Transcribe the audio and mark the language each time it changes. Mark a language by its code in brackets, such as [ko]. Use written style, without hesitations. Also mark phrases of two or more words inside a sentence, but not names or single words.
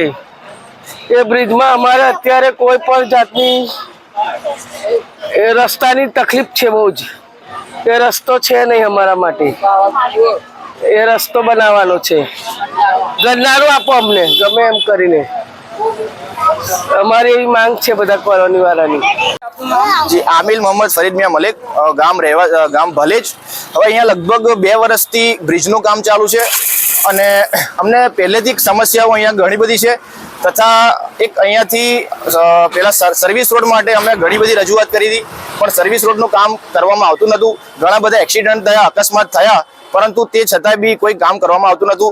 [gu] એ બ્રિજમાં અમારે અત્યારે કોઈ પણ જાતની રસ્તાની તકલીફ છે બહુ જ। એ રસ્તો છે નહીં અમારા માટે। એ રસ્તો બનાવવાનો છે। ગરનારું આપો અમને ગમે એમ કરીને। અમારી એવી માંગ છે બધા કોલોની વાળાની। जी आमिल मोहम्मद फरीद मियां मलिक, गाम भलेज। હવે અહીંયા લગભગ 2 વર્ષથી બ્રિજનું કામ ચાલુ છે અને અમને પહેલેથી સમસ્યાઓ અહીંયા ઘણી બધી છે તથા એક અહીંયાથી પેલા સર્વિસ રોડ માટે અમે ઘણી બધી રજૂઆત કરી હતી પણ સર્વિસ રોડનું કામ કરવામાં આવતું નહોતું। ઘણા બધા એક્સિડન્ટ થયા, અકસ્માત થયા, પરંતુ તે છતાંય બી કોઈ કામ કરવામાં આવતું નહોતું।